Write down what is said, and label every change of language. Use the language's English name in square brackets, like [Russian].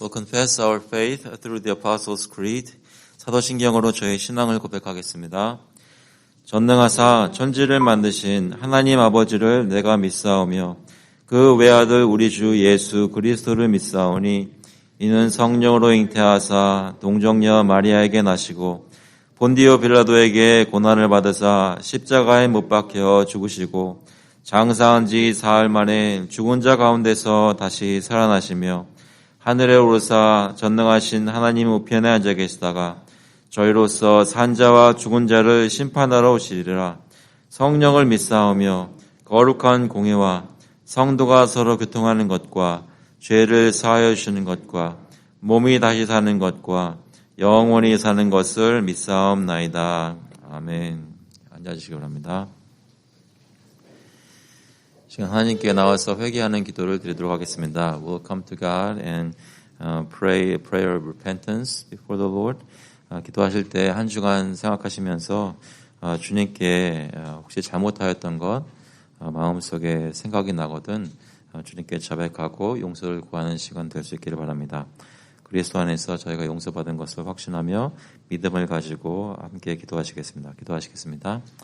[English] Confess our faith through the Apostles' Creed. [Korean] 사도신경으로 저의 신앙을 고백하겠습니다. 전능하사 천지를 만드신 하나님 아버지를 내가 믿사오며 그 외아들 우리 주 예수 그리스도를 믿사오니 이는 성령으로 잉태하사 동정녀 마리아에게 나시고 본디오 빌라도에게 고난을 받으사 십자가에 못 박혀 죽으시고 장사한 지 사흘 만에 죽은 자 가운데서 다시 살아나시며 하늘에 오르사 전능하신 하나님 우편에 앉아 계시다가 저희로서 산자와 죽은 자를 심판하러 오시리라. 성령을 믿사오며 거룩한 공회와 성도가 서로 교통하는 것과 죄를 사하여 주시는 것과 몸이 다시 사는 것과 영원히 사는 것을 믿사옵나이다. 아멘. 앉아주시기 바랍니다. 지금 하나님께 나와서 회개하는 기도를 드리도록 하겠습니다. [English] We'll come to God and pray a prayer of repentance before the Lord. [Korean] 기도하실 때 한 주간 생각하시면서 주님께 혹시 잘못하였던 것 마음속에 생각이 나거든 주님께 자백하고 용서를 구하는 시간 될 수 있기를 바랍니다. 그리스도 안에서 저희가 용서받은 것을 확신하며 믿음을 가지고 함께 기도하시겠습니다. 기도하시겠습니다.